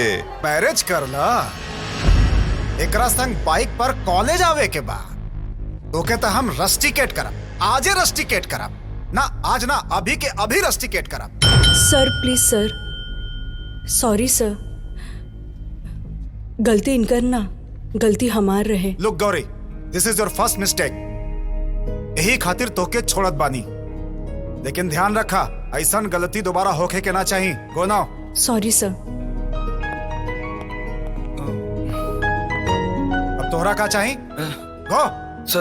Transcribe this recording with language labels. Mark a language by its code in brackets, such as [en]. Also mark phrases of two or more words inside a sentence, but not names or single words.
[bho] मैरिज कर ला एकरा संग बाइक पर कॉलेज आवे के बा तोके तो हम रस्टिकेट करब आजे रस्टिकेट करब ना आज ना अभी के अभी रस्टिकेट करब। [en] Sir please sir sorry sir [bho] गलती इनकर ना गलती हमार रहे। [en] Look Gauri this is your first mistake [bho] यही खातिर तोके छोड़त बानी लेकिन ध्यान रखा ऐसा गलती दोबारा होके के ना चाहिए। [en] Go now. Sorry sir. [bho] अब तोहरा का चाहिए? गो।